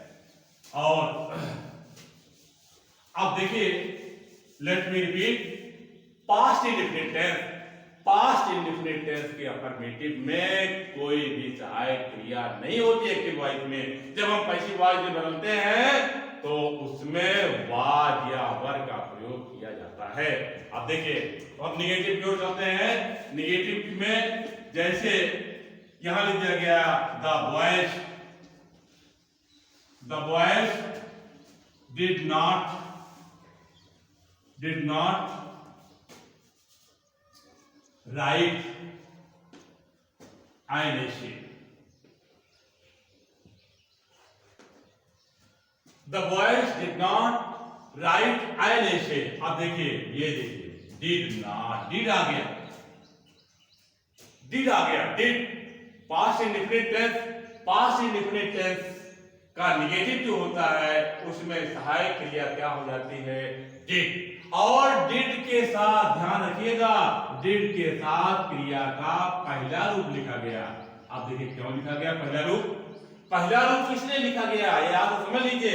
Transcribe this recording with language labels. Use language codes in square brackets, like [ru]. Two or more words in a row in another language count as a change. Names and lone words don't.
[hi] और अब देखिए, [en] let me repeat, past indefinite tense, past indefinite tense [hi] के अफर्मेटिव में कोई भी सहायक क्रिया नहीं होती [en] active voice [hi] में। जब हम [en] passive voice [hi] में बदलते हैं तो उसमें वाज या वर का प्रयोग किया जाता है। अब देखिए, अब निगेटिव की ओर चलते हैं। निगेटिव में जैसे यहां लिख दिया गया, [en] the boys, the boys did not write an essay. The boys did not write an essay. [hi] अब देखिए, ये देखिए, [en] did not, [hi] did आ गया, did आ गया, [en] did past indefinite tense, past indefinite tense [hi] का निगेटिव जो होता है उसमें सहायक क्रिया क्या हो जाती है, did। और डिड के साथ ध्यान रखिएगा, डिड के साथ क्रिया का पहला रूप लिखा गया। अब देखिए, क्यों लिखा गया पहला रूप, पहला रूप किसने लिखा गया, ये आप समझ लीजिए।